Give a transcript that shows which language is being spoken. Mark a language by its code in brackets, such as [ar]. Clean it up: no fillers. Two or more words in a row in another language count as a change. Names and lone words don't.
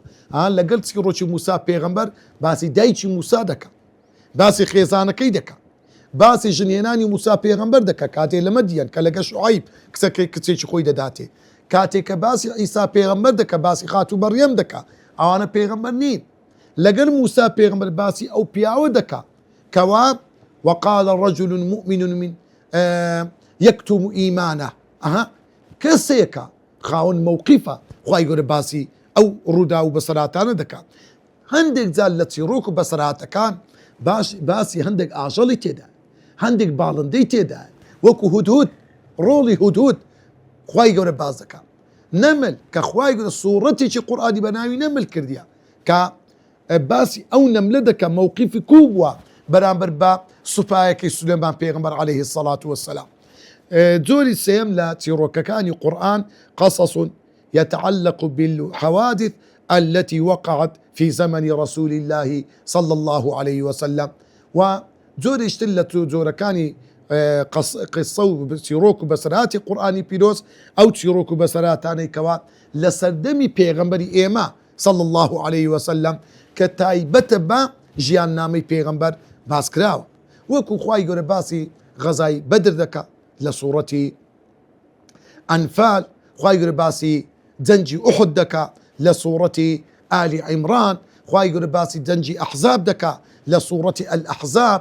[ckb] لەگەڵ چیرۆکی موسا پێغەمبەر باسی دایکی موسا دەکات، باسی خێزانەکەی دەکات، باسی ژنێنانی موسا پێغەمبەر دەکات کاتێ لە مەدیەن کە لەگە شوعیب کچێکی خۆی دەداتێ، کاتێک کە باسی ئیسا پێغەمبەر دەکات، باسی خاتو مەریەم دەکات، ئەوانە پێغەمبەر نین. لەگەڵ موسا پێغەمبەر باسی ئەو پیاوە دەکات کەوا [ar] وقال رجل مؤمن من يكتم إيمانه [ckb] کەسێکە خاوەن مووقیفە خوای گەورە باسی ئەو ڕوودا و بەسەراتانە دەکات. هەندێک جار لە چیرۆک و بەسەراتەکان باسی هەندێک ئاژەڵی تێدا، هەندێک باڵندەی تێدا، وەکو هودهود ڕۆڵی هودهود خوای گەورە باز دەکات. نەمل کە خوای گەورە سوورەتێکی قورئانی بە ناوی نەمل کردیە کە باسی ئەو نەملە دەکات مووقیفی کوو بووە بەرامبەر بە سوپایەکەی سولەیمان پێغەمبەر [ar] عەلەیهی السەڵات وەسسەلام. [ckb] جۆری سێم لە چیرۆکەکانی قورئان [ar] قەسەس يتعلق بالحوادث التي وقعت في زمن رسول الله صلى الله عليه وسلم. [ckb] وجۆرێک تر لە جۆرەکانی قسە و چیرۆک و بەسەرهاتی قورئانی پیرۆز ئەو چیرۆک و بەسەرهاتانەی کەوا لە سەردەمی پێغەمبەری ئێمە [ar] صلى الله عليه وسلم [ckb] کە تایبەتە بە ژیاننامەی پێغەمبەر باس کراوە. وەکو خوای گەورە باسی غەزای بەدر دەکات لە سوورەتی ئەنفال، خوای گەورە باسی جەنگی ئوحود دەکات لە سوورەتی ئالی عیمران، خوای گەورە باسی جەنگی ئەحزاب دەکات لە سوورەتی ئەلئەحزاب.